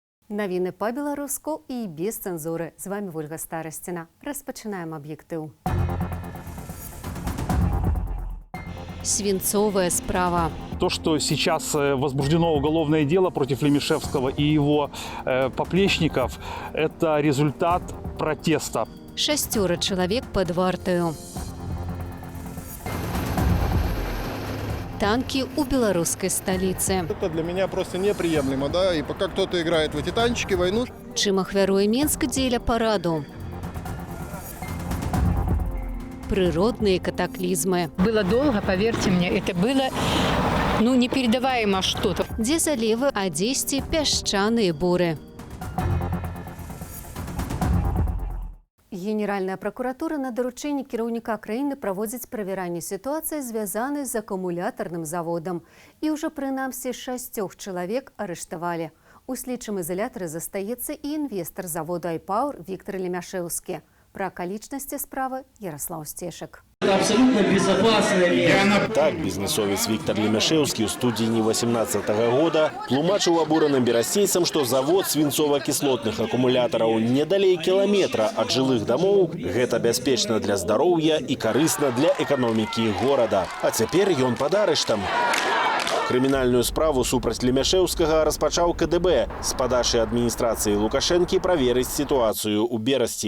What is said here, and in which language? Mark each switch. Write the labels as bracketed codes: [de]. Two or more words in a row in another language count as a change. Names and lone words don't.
[be] Навіны па-беларуску і без цэнзуры. З вами Вольга Старасціна. Распачынаем аб'ектыў. Свинцовая справа. [ru] То, что сейчас возбуждено уголовное дело против Лемешевского и его поплечников, это результат протеста. 6 человек под вартою. Танки у белорусской столицы. Это для меня просто неприемлемо, да, и пока кто-то играет в эти танчики, войну. [be] Чым ахвяруе Менск дзеля параду. [ru] Природные катаклизмы. Было долго, поверьте мне, это было, непередаваемо что-то. [be] Дзе залевы, а дзесьці пясчаныя буры. Генеральная прокуратура на даручэнні кіраўніка краіны праводзіць правяранне сітуацыі, звязанай з акумулятарным заводам. І ўжо прынамсі 6 чалавек арыштавалі. У слідчым изолятары застаецца і інвестар заводу «Айпауэр» Віктор Лемяшеўскі. Про акалічнасці справы Ярослав Стешек. [ru] Это абсолютно безопасное место. [be] Так бизнесовец Виктор Лемяшеўскі ў студзені 2018 года тлумачыў абураным берасцейцам, што завод свінцова-кіслотных акумулятараў недалей кіламетра ад жылых дамоў. Гэта бяспечна для здароўя і карысна для эканомікі горада. А цяпер ён пад арыштам. Крымінальную справу супраць Лемяшеўскага распачаў КДБ з падачы адміністрацыі Лукашэнкі праверыць сітуацыю ў Берасці.